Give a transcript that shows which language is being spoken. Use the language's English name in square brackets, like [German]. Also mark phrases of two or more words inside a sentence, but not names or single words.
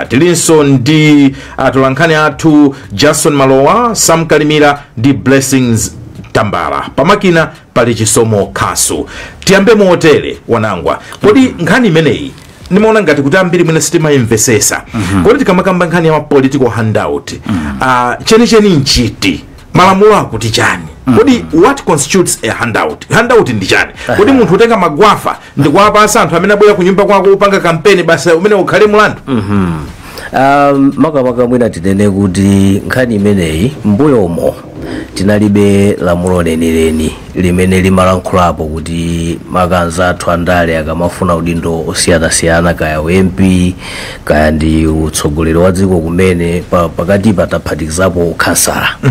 [Nyanja] Tilinso ndi atolankhani athu Jason Malowa, Sam Kalimira ndi Blessings Tambala. Pamakina pali Chisomo Kasu. Tiyambe motere Wanangwa, kodi nkhani imeneyi nimeona ngati kuti ambiri mwina sitima imvesesa. Kodi tikamakamba nkhani ya [English] political handout, [Nyanja] chenicheni nchiti malamulo akuti chani? Kodi [English] what constitutes a handout? [Nyanja] Handout ndi chani? Kodi munthu utenga magwafa ndikuwapasa anthu amene abwera ku nyumba kwako upanga kampeni basi umene ukhale mulandu? Makamaka mwina tinene kuti nkhani imeneyi mbuyomo tinalibe lamulo lenileni limene limalankhulapo kuti makanza athu andale akamafuna udindo osiyanasiyana kaya MP kaya ndi utsogoleri wa dziko kumene pakati pataphatikizapo kansala.